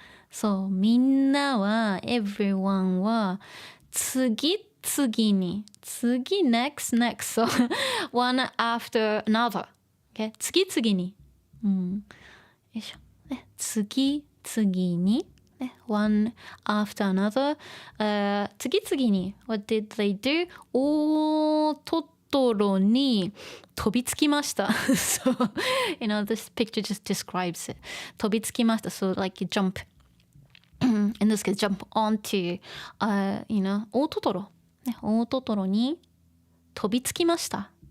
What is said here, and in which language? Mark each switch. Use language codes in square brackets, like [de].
[ja] そう、みんなは [en] everyone [ja] は次々に [en] next so one after another、 [ja] 次々に、よいしょ、ね、次々に、ね、 [en] one after another、 [ja] 次々に [en] what did they do? [ja] トトロに飛びつきました。 [en] So, this picture just describes it. [ja] 飛びつきました。 [en] So, like you jump. In this case, jump onto, 大トトロ。 [ja] ね、大トトロに飛びつきました。